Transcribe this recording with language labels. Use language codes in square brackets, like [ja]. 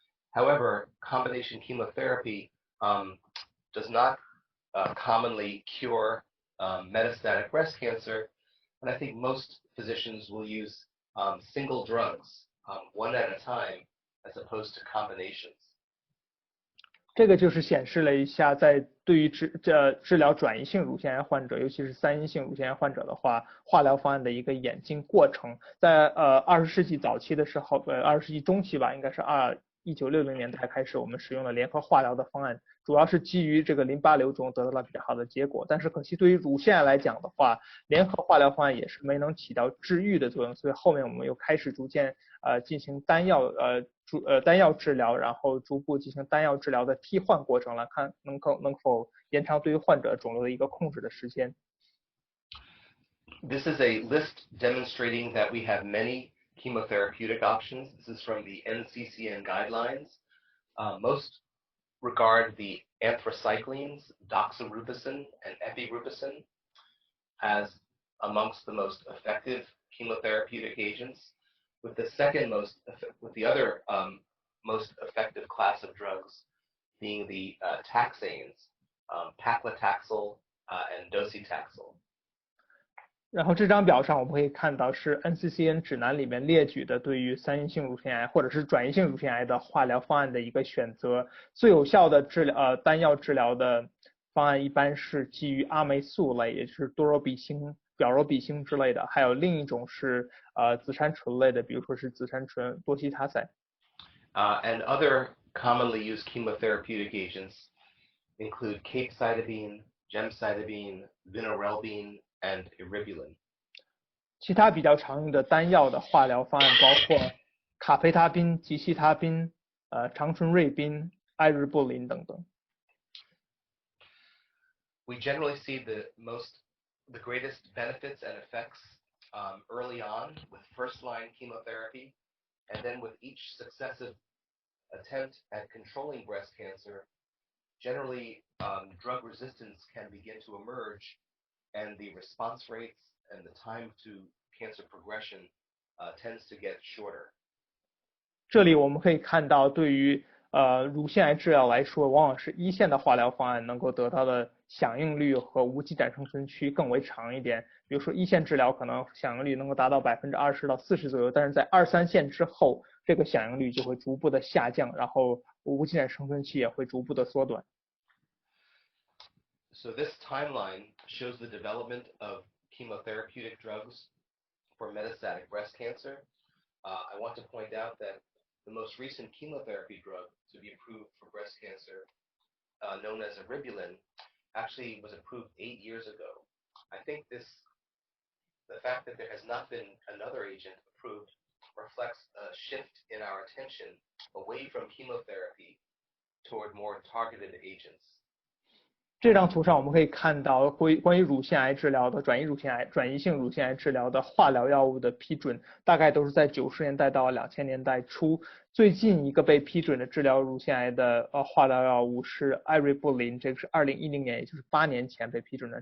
[en] However, combination chemotherapy does not commonly cure metastatic breast cancer, and I think most physicians will use single drugs, one at a time, as opposed to combinations. [zh] 这个就是显示了一下，在对于治疗转移性乳腺癌患者，尤其是三阴性乳腺癌患者的话，化疗方案的一个演进过程。在20世纪早期的时候，20世纪中期吧，应该是1960年代开始，我们使用了联合化疗的方案，主要是基于这个淋巴瘤中得到了比较好的结果。但是可惜对于乳腺癌来讲的话，联合化疗方案也是没能起到治愈的作用，所以后面我们又开始逐渐进行单药治疗，然后逐步进行单药治疗的替换过程，来看能否延长对于患者肿瘤的一个控制的时间。 [en] This is a list demonstrating that we have many chemotherapeutic options. This is from the NCCN guidelines. Most regard the anthracyclines, doxorubicin, and epirubicin as amongst the most effective chemotherapeutic agents, with the other most effective class of drugs being the taxanes, paclitaxel and docetaxel. [zh] 然后这张表上我们可以看到是 NCCN 指南里面列举的对于三阴性乳腺癌或者是转移性乳腺癌的化疗方案的一个选择。最有效的单药治疗的方案一般是基于阿霉素类，也就是多肉比星、表柔比星之类的，还有另一种是紫杉醇类的，比如说是紫杉醇多西他赛。 [en] And other commonly used chemotherapeutic agents include capecitabine, gemcitabine, vinorelbine, and eribulin. [zh] 其他比较常用的单药的化疗方案包括卡培他滨、吉西他滨、长春瑞滨、艾瑞布林等等。 [en] We generally see the greatest benefits and effects early on with first-line chemotherapy, and then with each successive attempt at controlling breast cancer, generally drug resistance can begin to emerge, and the response rates and the time to cancer progression tends to get shorter. [zh] 这里我们可以看到，对于乳腺癌治疗来说，往往是一线的化疗方案能够得到的响应率和无基胆生存区更为长一点。比如说一线治疗可能响应率能够达到20%到40%左右，但是在2、3线之后，这个响应率就会逐步的下降，然后无基胆生存期也会逐步的缩短。 [en] So this timeline shows the development of chemotherapeutic drugs for metastatic breast cancer. I want to point out that the most recent chemotherapy drug to be approved for breast cancer, known as eribulin, actually was approved 8 years ago. I think the fact that there has not been another agent approved reflects a shift in our attention away from chemotherapy toward more targeted agents. [zh] 这张图上我们可以看到关于乳腺癌治疗的转移性乳腺癌治疗的化疗药物的批准，大概都是在90年代到2000年代初。最近一个被批准的治疗乳腺癌的化疗药物是艾瑞布林，这个是2010年，也就是8年前被批准的。